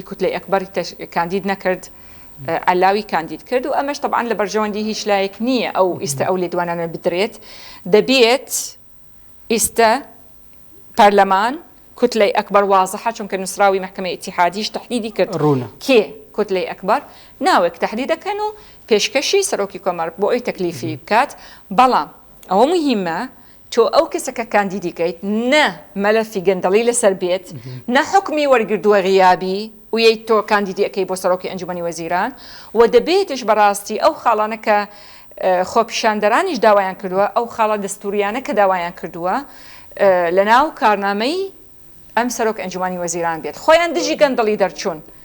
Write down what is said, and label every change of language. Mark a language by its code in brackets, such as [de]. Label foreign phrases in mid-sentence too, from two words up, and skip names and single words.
[ckb] کوتلەی ئەکبەری کاندید نەکرد علاوی کاندید کرد و ئەمەش طبعا لە بەرژەوەندی هیچ لایەک نییە ئەو ئیستا ئەو لێدوانانە بدرێت دەبێت ئیستا پەرلەمان كتلة [ar] أكبر واضحة [ckb] چونکە نووسراوی محکمەی ئیتیحادیش تحدیدی کرد کێ [ar] كتلة أكبر [ckb] ناوێک تحدیدەکەن و پێشکەشی سەرۆکی کۆمار بۆ ئەوی تەکلیفی بکات بەڵام ئەوە مهمە تۆ ئەو کەسەکە کاندیدی کەیت نە مەلەفی گەندەڵی لەسەر بێت نە حکمی وەرگردووە غیابی و یەی تۆ کاندیدی ئەەکەی بۆ سەرۆکی ئەنجومەنی وەزیران و دەبێتش بەڕاستی ئەو خاڵانە کە خۆپیشاندەرانیش داوایان کردووە ئەو خاڵە دەستوریانە کە داوایان کردووە لە ناو کارنامەی ئەم سەرۆک ئەنجومەنی وەزیران بێت خۆیان دژی گەندەڵی دەرچوون